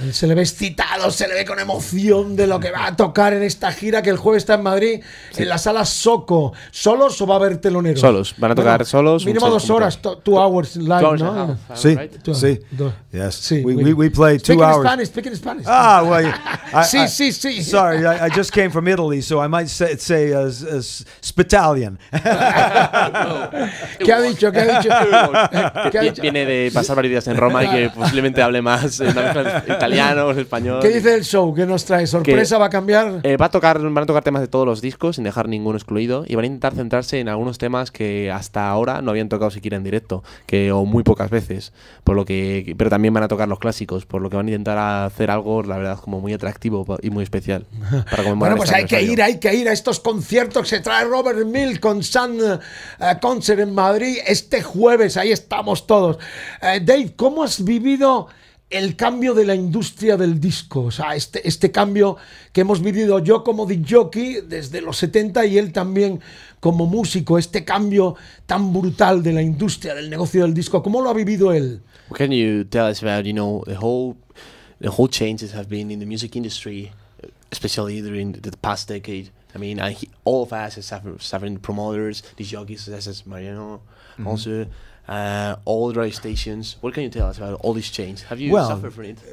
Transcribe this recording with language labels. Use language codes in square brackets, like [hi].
[es] Se le ve excitado, se le ve con emoción de lo que va a tocar en esta gira que el jueves está en Madrid, en la sala Soco. ¿Solos o va a haber teloneros? Solos, van a tocar solos. Mínimo 2 horas, [en] 2 hours live, [es] ¿no? Sí, sí. [en] Yes, we play 2 hours. Speak in Spanish. Ah, well, [es] sí. [en] Sorry, I just came from Italy, so I might say Spitalian. [es] ¿Qué ha dicho? ¿Qué ha dicho? ¿Qué ha dicho? Viene de pasar varios días en Roma y que posiblemente hable más una mezcla italiano, español. ¿Qué dice el show? ¿Qué nos trae? ¿Sorpresa? ¿Va a cambiar? Van a tocar temas de todos los discos sin dejar ninguno excluido y van a intentar centrarse en algunos temas que hasta ahora no habían tocado siquiera en directo, o muy pocas veces, pero también van a tocar los clásicos, por lo que van a intentar hacer algo, la verdad, como muy atractivo y muy especial para conmemorar. Bueno, pues este hay que ir a estos conciertos que se trae Robert Mill con Sun Concert en Madrid este jueves. Ahí estamos todos. Dave, ¿cómo has vivido el cambio de la industria del disco? O sea, este cambio que hemos vivido yo como disc jockey desde los 70 y él también como músico, este cambio tan brutal de la industria del negocio del disco, ¿cómo lo ha vivido él? [en] Can you tell us about, the whole changes have been in the music industry, especially during the past decade? I mean, all of us are suffering, promoters, disc jockeys, as Mariano, also all the radio stations. What can you tell us about all this change? Have you suffered from it?